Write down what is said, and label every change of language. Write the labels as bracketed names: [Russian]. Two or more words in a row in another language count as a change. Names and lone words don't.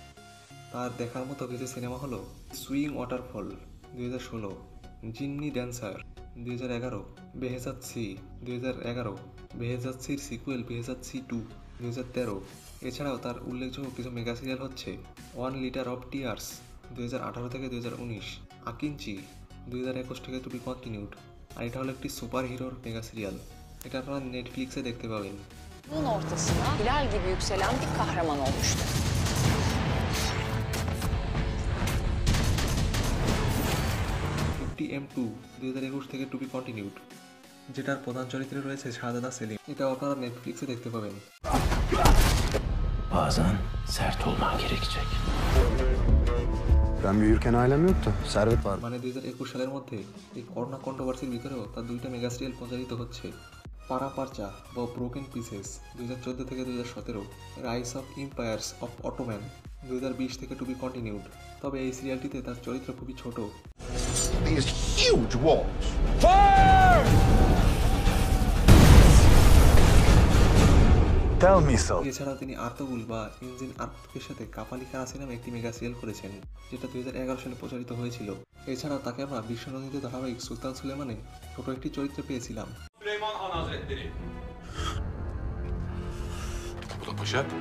[Bangla] তার দেখার মতো কিছু সিনেমা হলো সুইং ওয়াটারফল 2016, জিন্নি ড্যান্সার 2011, বেহেজাত সি 2011, বেহেজাত সির সিকুয়েল বেহেজাত সি 2 2013। এছাড়াও তার উল্লেখযোগ্য কিছু মেগা সিরিয়াল হচ্ছে 1 লিটার অফ টিয়ার্স 2018 থেকে 2019, আকিঞ্চি 2021 থেকে [English] to be continued. [Bangla] আর এটা হলো একটি সুপার হিরোর মেগা সিরিয়াল। এটা আপনারা নেটফ্লিক্সে দেখতে পাবেন। [Turkish] Bunun ortasına hilal gibi yükselen bir kahraman olmuştu. [Bangla] 50M2 2021 থেকে [English] to be continued, [Bangla] যেটার প্রধান চরিত্রে রয়েছে শাহজাদা সেলিম। এটাও আপনারা নেটফ্লিক্সে দেখতে পাবেন। [Turkish] Bazen sert olman gerekecek. Ben büyürken ailem yoktu. Servet var. [Bangla] মানে 2021 সালের মধ্যে এই করোনা কন্ট্রোভার্সির ভিতরেও তার 2টা মেগা সিরিয়াল প্রচারিত হচ্ছে। পারা পারচা বা ব্রোকেন পিসেস 2014 থেকে 2017, রাইস অফ এম্পায়ার্স অফ অটোম্যান 2020 থেকে [English] to be continued. [Bangla] তবে এই সিরিয়ালটিতে তার চরিত্র খুবই ছোট। [English] These huge walls. Tell me so. [Bangla] এছাড়াও তিনি আর্তুগুল বা ইঞ্জিন আর্তুকের সাথে কাপালি কারাসি নামে একটি মেগা সিরিয়াল করেছেন, যেটা 2011 সালে প্রচারিত হয়েছিল। এছাড়াও তাকে আমরা বিশ্বনন্দিত ধারাবাহিক সুলতান সুলেমানে ছোট একটি চরিত্র পেয়েছিলাম। [Turkish] Süleyman Han Hazretleri. Bu da paşa.